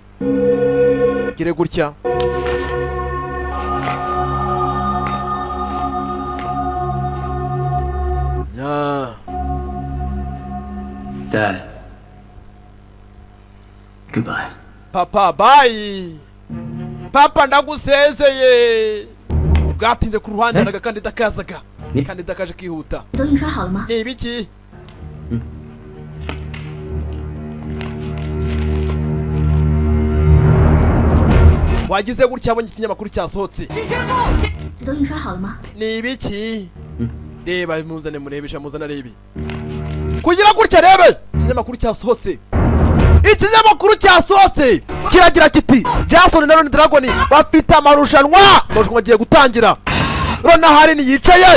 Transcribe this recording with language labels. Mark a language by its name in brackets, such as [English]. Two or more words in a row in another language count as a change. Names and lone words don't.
[Kinyarwanda] Gire gutya. Ya. [English] Dad. Goodbye. [Kinyarwanda] Papa, bye. Papa ndagusezeye. Bwatinze ku ruhande naga kandi dakazaga. Kandi dakaje kihuta. [Chinese] 都印刷好了吗？ [Kinyarwanda] Ni ibiki? Wagize gutya abonye ikinyamakuru cyasohotse. [Chinese] 都印刷好了吗？ [Kinyarwanda] Ni ibiki? Reba muzane murebesha muzana rebi. Kugira gutya rebe ikinyamakuru cyasohotse. Ikinyamakuru cyasohotse kiragira kiti Jason na Ron Dragon bafite amarushanwa bagiye gutangira. Ronahari ni yicaye.